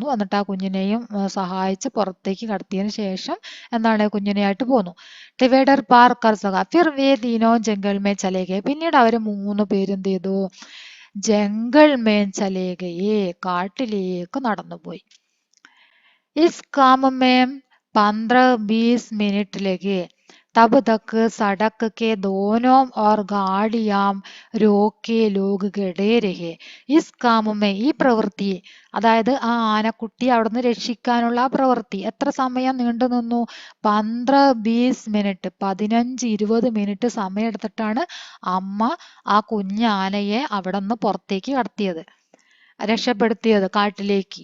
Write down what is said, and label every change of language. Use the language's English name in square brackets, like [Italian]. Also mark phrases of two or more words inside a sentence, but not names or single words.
[Malayalam] എന്നിട്ട് ആ കുഞ്ഞിനെയും സഹായിച്ച് പുറത്തേക്ക് കടത്തിയതിന് ശേഷം എന്താണ്, കുഞ്ഞിനെയായിട്ട് പോന്നു. [Hindi] डिवाइडर पार कर सका फिर वे तीनों जंगल में चले गए. [Malayalam] പിന്നീട് അവര് 3 പേരും എന്ത് ചെയ്തു, [Hindi] जंगल में चले गए, [Malayalam] കാട്ടിലേക്ക് നടന്നുപോയി. [Hindi] इस काम में 15-20 मिनट लगे. तब तक सड़क के दोनों ओर गाड़ियां रोके लोग खड़े रहे. इस काम में, [Malayalam] ഈ പ്രവൃത്തി, അതായത് ആ ആനക്കുട്ടി അവിടുന്ന് രക്ഷിക്കാനുള്ള ആ പ്രവൃത്തി എത്ര സമയം നീണ്ടു നിന്നു? 15-20 മിനിറ്റ്, 15-20 മിനിറ്റ് സമയം എടുത്തിട്ടാണ് അമ്മ ആ കുഞ്ഞാനയെ അവിടെ നിന്ന് പുറത്തേക്ക് കടത്തിയത്, രക്ഷപ്പെടുത്തിയത് കാട്ടിലേക്ക്.